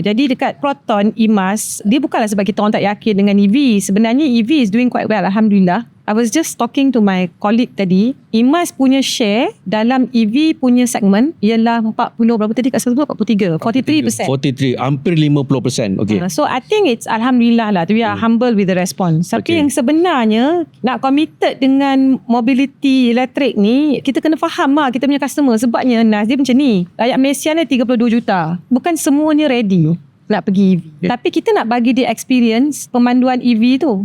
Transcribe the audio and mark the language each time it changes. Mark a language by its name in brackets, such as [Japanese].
[Malay] Jadi dekat Proton IMAS, dia bukanlah sebab kita orang tak yakin dengan EV. Sebenarnya [English] EV is doing quite well, Alhamdulillah. I was just talking to my colleague tadi. [Malay] IMAS punya share dalam EV punya segmen ialah 40 berapa tadi kat 43, 43%. 43, hampir 50%. Okay. [English] So I think it's Alhamdulillah lah. We are humble with the response. [Malay] Tapi yang sebenarnya nak committed dengan mobility elektrik ni, kita kena faham lah kita punya customer. Sebabnya Nas dia macam ni, rakyat Malaysia ni 32 juta. Bukan semuanya ready nak pergi EV. Tapi kita nak bagi dia experience pemanduan EV tu.